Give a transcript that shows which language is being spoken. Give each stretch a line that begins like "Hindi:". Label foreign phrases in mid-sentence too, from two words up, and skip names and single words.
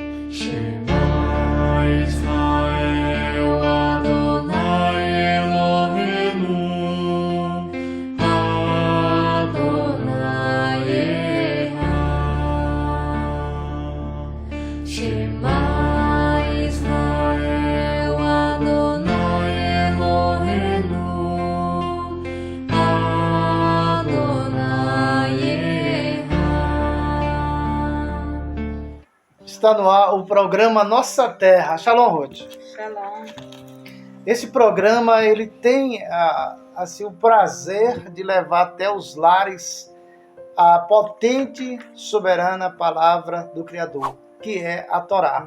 Hebrew: שמע ישראל אדוני אלוהינו אדוני אחד. שמע ישראל אדוני אלוהינו אדוני אחד.
Portuguese: Está no ar o programa Nossa Terra. Shalom, Ruth. Shalom. Esse programa ele tem assim, o prazer de levar até os lares a potente, soberana palavra do Criador, que é a Torá.